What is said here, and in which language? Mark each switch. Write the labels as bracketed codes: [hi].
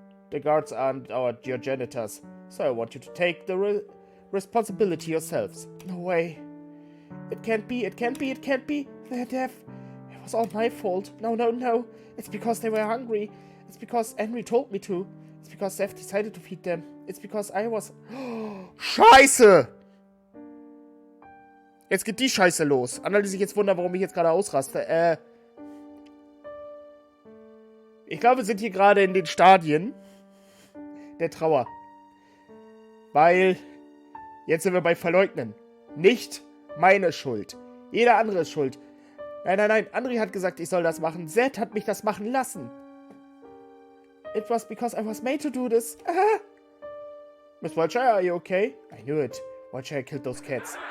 [en] The guards aren't your janitors, so I want you to take the responsibility yourselves. No way. It can't be. Their death. It was all my fault. No. It's because they were hungry. It's because Henry told me to. It's because Seth decided to feed them. It's because I was... [de] Scheiße! Jetzt geht die Scheiße los. Alle, die sich jetzt wundern, warum ich jetzt gerade ausraste. Ich glaube, wir sind hier gerade in den Stadien der Trauer. Weil jetzt sind wir bei Verleugnen. Nicht meine Schuld. Jeder andere ist schuld. Nein. André hat gesagt, ich soll das machen. Zed hat mich das machen lassen. [en] It was because I was made to do this. Miss Wiltshire, are you okay? I knew it. Wiltshire killed those cats.